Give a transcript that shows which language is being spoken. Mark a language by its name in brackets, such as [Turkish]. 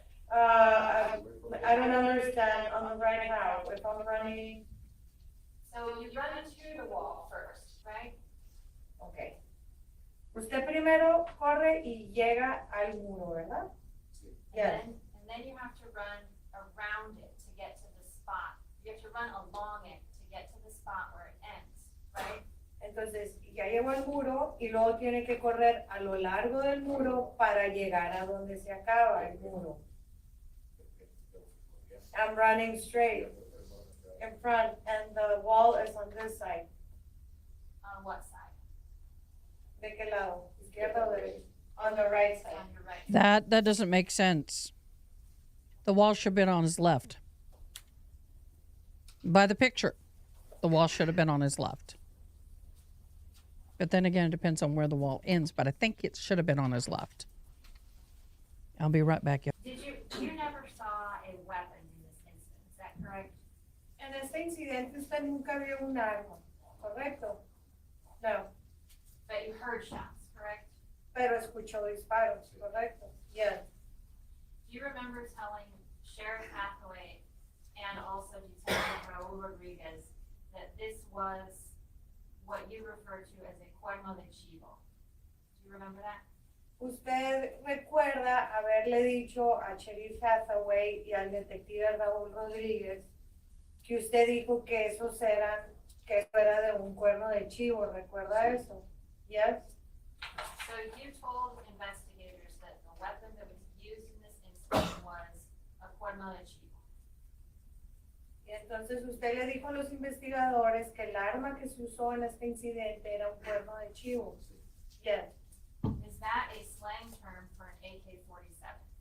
[English] I don't understand on the right how, if I'm running, So you run to the wall first, right? okay. [Spanish] Usted primero corre y llega al muro, ¿verdad? [English] Yes. And then you have to run around it to get to the spot. You have to run along it to get to the spot where it ends, right? [Spanish] Entonces, ya llegó al muro y luego tiene que correr a lo largo del muro para llegar a donde se acaba el muro. [English] I'm running straight in front and the wall is on this side. On what side? [Spanish] ¿De qué lado? ¿Izquierda o derecha? [English] On the right side. On your right. That doesn't make sense. The wall should have been on his left. By the picture, the wall should have been on his left. But then again, it depends on where the wall ends, but I think it should have been on his left. I'll be right back. Did you never saw a weapon in this instance, is that correct? [Spanish] En este incidente usted nunca vio un arma, ¿correcto? No, [English] But you heard shots, correct? [Spanish] pero escuchó disparos, ¿correcto? [English] Yes. Do you remember telling Sheriff Hathaway and also Detective Raul Rodriguez that this was what you refer to as a cuerno de chivo? Do you remember that? [Spanish] Usted recuerda haberle dicho a Sheriff Hathaway y al detective Raúl Rodríguez que usted dijo que esos eran, que eso era de un cuerno de chivo, ¿recuerda eso? [English] Yes? So you told investigators that the weapon that was used in this incident was a cuerno de chivo. [Spanish] Y Entonces usted le dijo a los investigadores que el arma que se usó en este incidente era un cuerno de chivo. [English] Yes. Is that a slang term for an AK-47?